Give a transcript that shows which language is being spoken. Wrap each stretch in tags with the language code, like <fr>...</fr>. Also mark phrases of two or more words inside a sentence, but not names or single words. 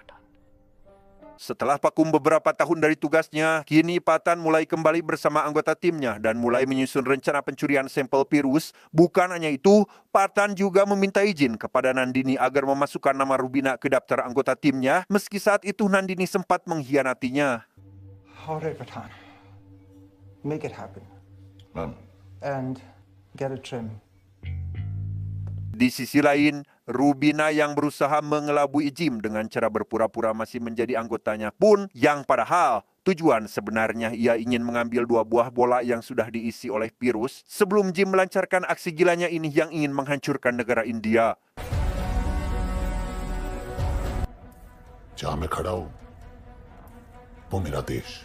<id>Setelah vakum beberapa tahun dari tugasnya, kini Patan mulai kembali bersama anggota timnya dan mulai menyusun rencana pencurian sampel virus. Bukan hanya itu, Patan juga meminta izin kepada Nandini agar memasukkan nama Rubina ke daftar anggota timnya, meski saat itu Nandini sempat mengkhianatinya.</id> <en>All right, Pathan. Make it happen. मैम, And get a trim.</en> <id>Di sisi lain, Rubina yang berusaha mengelabui Jim dengan cara berpura-pura masih menjadi anggotanya pun yang padahal tujuan sebenarnya ia ingin mengambil 2 buah bola yang sudah diisi oleh virus sebelum Jim melancarkan aksi gilanya ini yang ingin menghancurkan negara India.</id> <hi>जहां मैं खड़ा हूं वो मेरा देश।</hi>